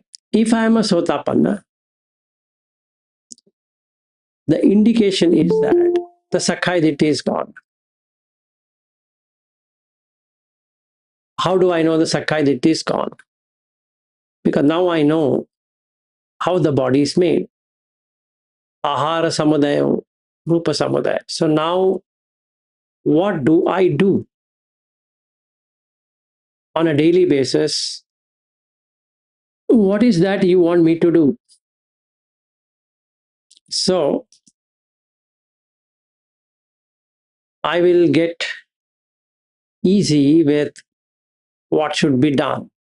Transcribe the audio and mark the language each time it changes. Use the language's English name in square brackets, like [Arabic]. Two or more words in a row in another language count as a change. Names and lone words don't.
[English] If I am a Sotapanna, the indication is that the [Pali] Sakkaya Ditthi [English] is gone. How do I know the [Pali] Sakkaya Ditthi [English] is gone? Because now I know how the body is made. [Pali] Ahara samudaya, rupa samudaya. [English] So now, what do I do on a daily basis? What is that you want me to do? So, I will get easy with what should be done.